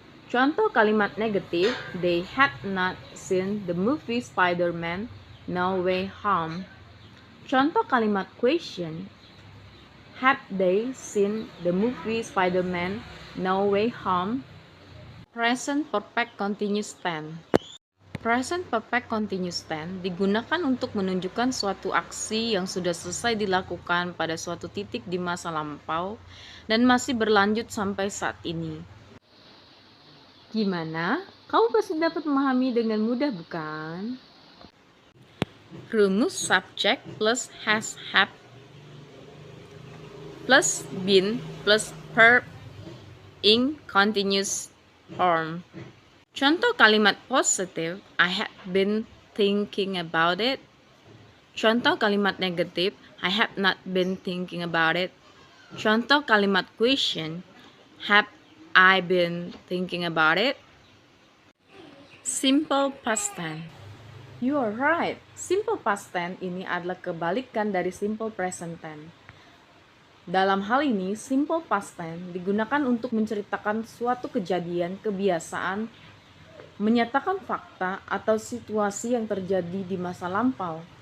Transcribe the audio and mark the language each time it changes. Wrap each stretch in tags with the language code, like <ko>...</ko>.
<id>Contoh kalimat negatif:</id> <en>they had not seen the movie Spider-Man No Way Home.</en> <id>Contoh kalimat</id> <en>question: have they seen the movie Spider-Man No Way Home? Present perfect continuous tense.</en> <id>Present perfect continuous tense digunakan untuk menunjukkan suatu aksi yang sudah selesai dilakukan pada suatu titik di masa lampau dan masih berlanjut sampai saat ini. Gimana? Kamu pasti dapat memahami dengan mudah, bukan? Rumus</id> <en>subject plus has, have plus been plus verb ing continuous form.</en> <id>Contoh kalimat positif:</id> <en>I have been thinking about it.</en> <id>Contoh kalimat negatif:</id> <en>I have not been thinking about it.</en> <id>Contoh kalimat</id> <en>question: have I been thinking about it? Simple past tense. You are right.</en> <id>Simple past tense ini adalah kebalikan dari simple present tense. Dalam hal ini, simple past tense digunakan untuk menceritakan suatu kejadian, kebiasaan, menyatakan fakta atau situasi yang terjadi di masa lampau.</id>